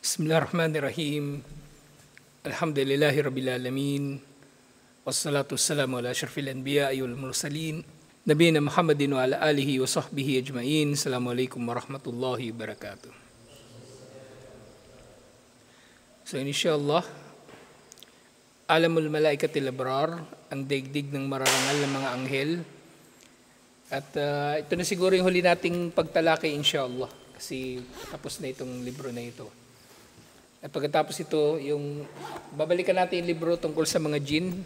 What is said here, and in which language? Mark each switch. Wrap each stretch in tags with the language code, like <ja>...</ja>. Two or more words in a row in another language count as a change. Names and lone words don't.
<ar>بسم الله الرحمن الرحيم. الحمد لله رب العالمين. والصلاة والسلام على أشرف الأنبياء والمرسلين. نبينا محمد وعلى آله وصحبه أجمعين. السلام عليكم ورحمة الله وبركاته. So إن شاء الله، عالم الملائكة الأبرار,</ar> <tl>ang daigdig ng mararangal ng mga anghel. At ito na siguro yung huli nating pagtalakay insyaAllah. Kasi tapos na itong libro na ito. At pagkatapos ito, babalikan natin yung libro tungkol sa mga jinn.</tl>